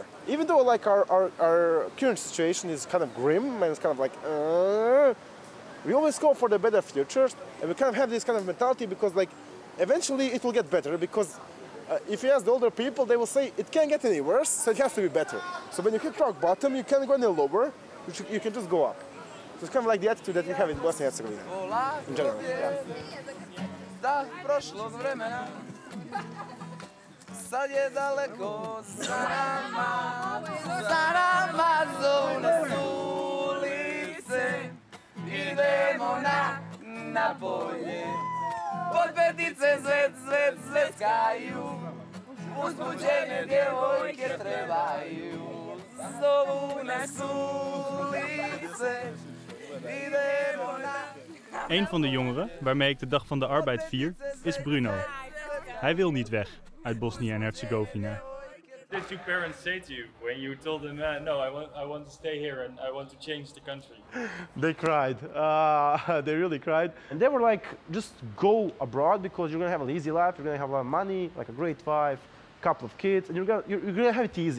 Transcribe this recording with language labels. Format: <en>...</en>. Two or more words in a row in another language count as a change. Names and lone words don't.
<en>Even though like our current situation is kind of grim and it's kind of like, we always go for the better futures, and we kind of have this kind of mentality because like eventually it will get better, because if you ask the older people, they will say it can't get any worse, so it has to be better. So when you hit rock bottom, you can't go any lower, you can just go up. So it's kind of like the attitude that we have in Bosnia and Herzegovina in general.</en> <bs>Sad je daleko za nama zovne ulice, idemo na polje, pod petice zveckaju, uzbuđene djevojke trebaju, zovu nas ulice, idemo na...</bs> <nl>Een van de jongeren waarmee ik de Dag van de Arbeid vier is Bruno. Hij wil niet weg uit Bosnia en Herzegovina.</nl> <en>What did your parents say to you when you told them, no, I want to stay here and I want to change the country? They cried. They really cried. And they were like, just go abroad because you're going to have an easy life, you're going to have a lot of money, like a great wife, couple of kids, and you're going to have it easy.</en>